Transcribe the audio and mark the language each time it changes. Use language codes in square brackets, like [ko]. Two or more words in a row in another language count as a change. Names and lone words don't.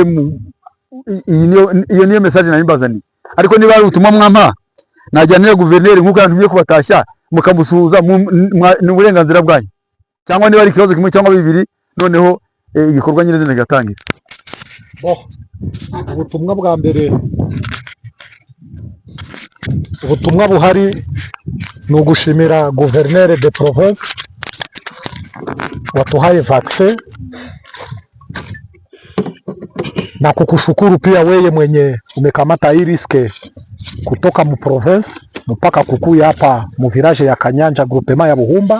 [rw] Iyo niyo message nari mbazaniye, ariko niba ari ubutumwa mwampa najyanira guverineri nk'uko yantumye kubatashya mukamusuhuza, ni uburenganzira bwanyu, cyangwa niba ari ikibazo kimwe cyangwa bibiri, noneho igikorwa nyirizina kigatangira. Ubutumwa bwa mbere, ubutumwa buhari ni ugushimira guverineri de province watuhaye vaccine [sw] na kukushukuru pia wewe mwenye umekamata hii riske kutoka mu province mpaka kukuya hapa mu village ya Kanyanja groupement ya Buhumba.